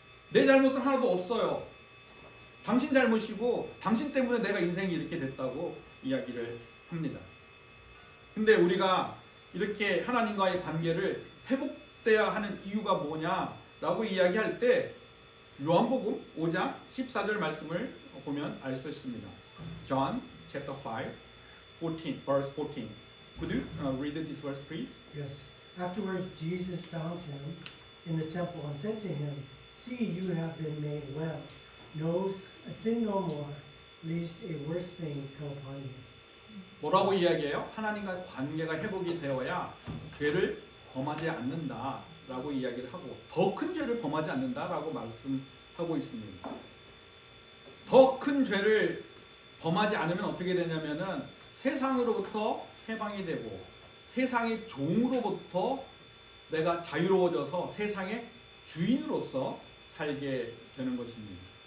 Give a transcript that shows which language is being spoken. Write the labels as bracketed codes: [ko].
[ko] 내 잘못은 하나도 없어요. 당신 잘못이고 당신 때문에 내가 인생이 이렇게 됐다고 이야기를 합니다. 근데 우리가 이렇게 하나님과의 관계를 회복돼야 하는 이유가 뭐냐라고 이야기할 때 요한복음 5장 14절 말씀을 보면 알 수 있습니다. [en] John chapter 5, 14, verse 14. Could you read this verse, please? Yes. Afterwards, Jesus found him in the temple and said to him, "See, you have been made well. Sin no more, lest a worse thing come upon you." [ko] 뭐라고 이야기해요? 하나님과 관계가 회복이 되어야 죄를 범하지 않는다라고 이야기를 하고, 더 큰 죄를 범하지 않는다라고 말씀하고 있습니다. 더 큰 죄를 범하지 않으면 어떻게 되냐면은 세상으로부터 해방이 되고 세상의 종으로부터 내가 자유로워져서 세상의 주인으로서 살게 되는 것입니다.